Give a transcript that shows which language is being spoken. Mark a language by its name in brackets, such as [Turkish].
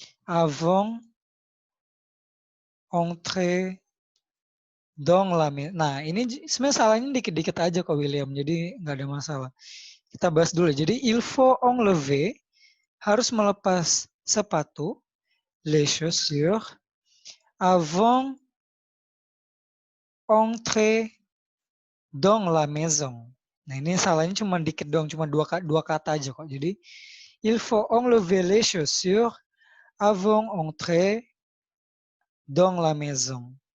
[French] Avant entrer dans la maison. [Indonesian] Nah, ini sebenarnya salahnya dikit-dikit aja kok William, jadi nggak ada masalah. Kita bahas dulu. Jadi, [French] il faut enlever, [Indonesian] harus melepas sepatu, [French] les chaussures, avant entrer dans la maison. [Indonesian] Nah, ini salahnya cuma dikit doang, cuma dua kata aja kok. Jadi, [French] il faut enlever les chaussures avant entrer dans la maison.